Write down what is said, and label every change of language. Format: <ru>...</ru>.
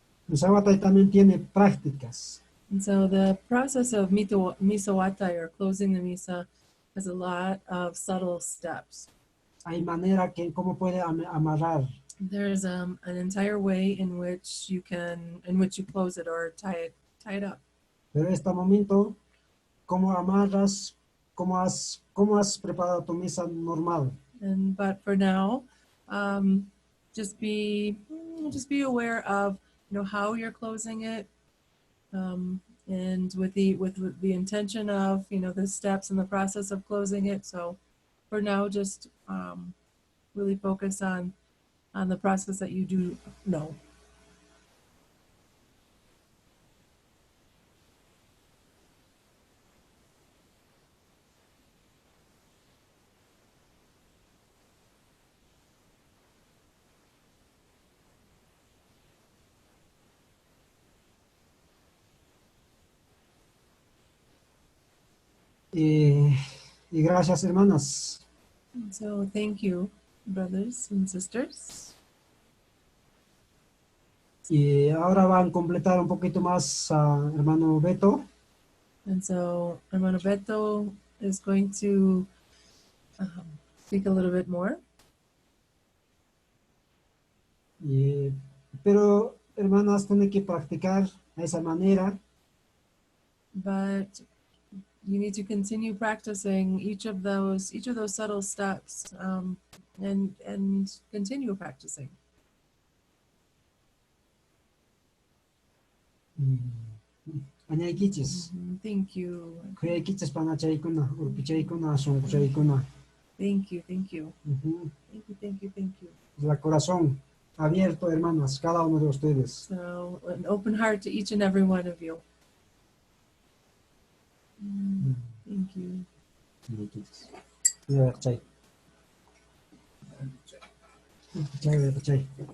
<es>Misa guatay también tiene prácticas.</es> <en>And so the process of misa watai, or closing the misa, has a lot of subtle steps.</en> <es>Hay manera que cómo puede amarrar.</es> <en>There's an entire way in which you close it or tie it up.</en> <es>Pero en este momento, ¿cómo amarras? ¿Cómo has preparado tu misa normal?</es> <en>But for now, just be aware of how you're closing it, and with the intention of the steps and the process of closing it. So for now, just really focus on the process that you do know.</en> <es>Y gracias, hermanas.</es> <en>So thank you, brothers and sisters.</en> <es>Y ahora van a completar un poquito más, hermano Beto.</es> <en>And so hermano Beto is going to speak a little bit more.</en> <es>Pero, hermanas, tienen que practicar de esa manera.</es> <en>But you need to continue practicing each of those subtle steps, and continue practicing.</en> <qu>Anyay kichis.</qu> <en>Thank you.</en> <qu>Kuyay kichis panachaykuna, urpichaykuna, sonqushaykuna.</qu> <en>Thank you. Thank you. Ujú. Thank you. Thank you.</en> <es>La corazón abierto, hermanas, cada uno de ustedes.</es> <en>So an open heart to each and every one of you. Thank you.</en> <qu>Ya, chay. Chay, chay.</qu>